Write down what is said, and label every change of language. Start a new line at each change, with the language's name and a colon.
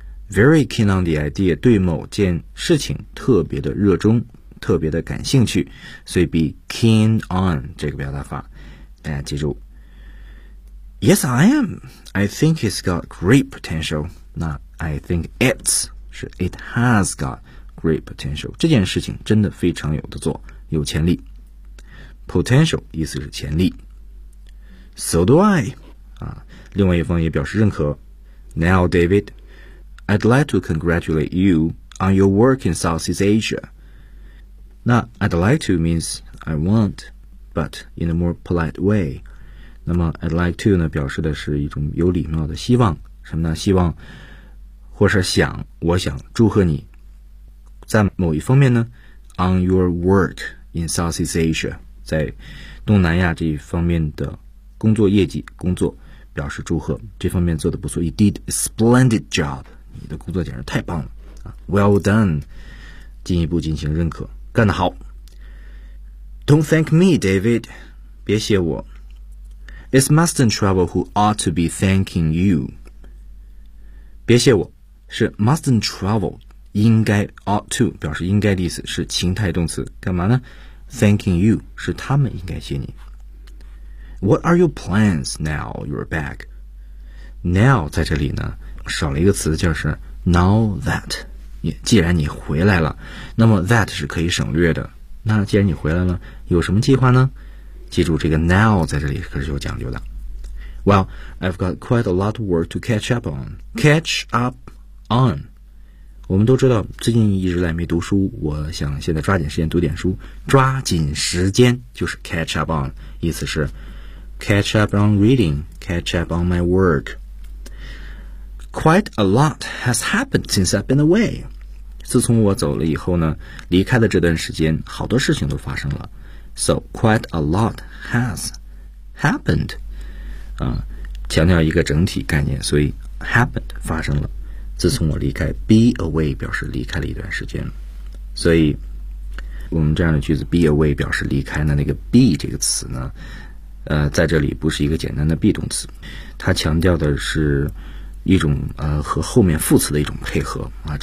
English: Very keen on the idea,
Chinese: 对某件事情特别的热衷，特别的感兴趣，所以 be keen on 这个表达法，大家记住。
English: Yes, I am. I think it's got great potential. 那 I think it's 是 it has got great potential.
Chinese: 这件事情真的非常有得做，有潜力。 Potential 意思是潜力。
English: So do I.、
Chinese: 另外一方也表示认可。
English: Now, David, I'd like to congratulate you on your work in Southeast Asia. 那 I'd like to means I want, but in a more polite way.
Chinese: 那么 I'd like to 呢表示的是一种有礼貌的希望。什么呢？希望或是想，我想祝贺你。在某一方面呢 ,
English: on your work in Southeast Asia.
Chinese: 在东南亚这一方面的工作业绩工作表示祝贺，这方面做得不错。
English: You did a splendid job.
Chinese: 你的工作简直太棒了。
English: Well done.
Chinese: 进一步进行认可，干得好。
English: Don't thank me, David.
Chinese: 别谢我。
English: It's Mustang Travel who ought to be thanking you.
Chinese: 别谢我，是 Mustang Travel 应该 ought to 表示应该的意思，是情态动词，干嘛呢？
English: Thanking you
Chinese: 是他们应该谢你。
English: What are your plans now you're back?
Chinese: Now 在这里呢少了一个词，就是 now that, 既然你回来了，那么 that 是可以省略的。那既然你回来了，有什么计划呢？记住这个 now 在这里可是有讲究的。
English: Well, I've got quite a lot of work to catch up on. Catch up on.
Chinese: 我们都知道最近一直来没读书，我想现在抓紧时间读点书。抓紧时间就是
English: catch up on, 意思是 catch up on reading, catch up on my work. Quite a lot has happened since I've been away.
Chinese: 自从我走了以后呢，离开了这段时间，好多事情都发生了。
English: So, quite a lot has happened.
Chinese: 强调一个整体概念，所以 happened, 发生了。自从我离开 be away 表示离开了一段时间，所以我们这样的句子 be away 表示离开的那个 be 这个词呢，在这里不是一个简单的 be 动词，它强调的是一种和后面副词的一种配合啊。